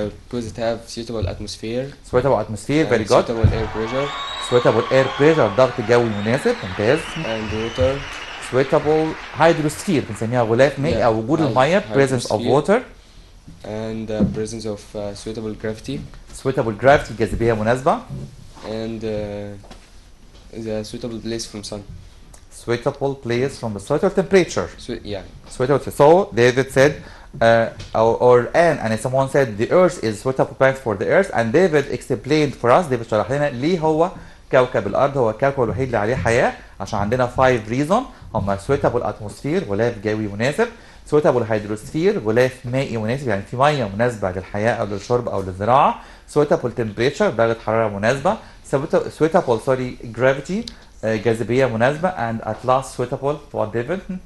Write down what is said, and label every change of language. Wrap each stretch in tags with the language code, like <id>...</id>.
<en>Because it have suitable atmosphere. Suitable atmosphere, very good. Suitable air pressure. Suitable air pressure،</en> <ar>ضغط جوي مناسب، ممتاز.</ar> <en>And water. Suitable hydrosphere،</en> <ar>بنسميها غلاف مائي أو وجود المية،</ar> <en>presence of water. And presence of suitable gravity. Suitable gravity،</en> <ar>جاذبية مناسبة.</ar> <en>And the suitable place from sun. Suitable place from the suitable temperature. Yeah. Suitable. So David said, and someone said the Earth is suitable planet for the Earth, and David explained for us.</en> <ar>David شرح لنا ليه هو كوكب الأرض هو الكوكب الوحيد اللي عليه حياة، عشان عندنا</ar> <en>5 reasons.</en> <ar>هم</ar> <en>suitable atmosphere،</en> <ar>غلاف جوي مناسب.</ar> <en>suitable hydrosphere،</en> <ar>غلاف مائي مناسب يعني في مية مناسبة للحياة أو للشرب أو للزراعة.</ar> <en>suitable temperature،</en> <ar>درجة حرارة مناسبة.</ar> <en>suitable gravity،</en> <ar>جاذبية مناسبة.</ar> <en>and at last suitable what David?</en>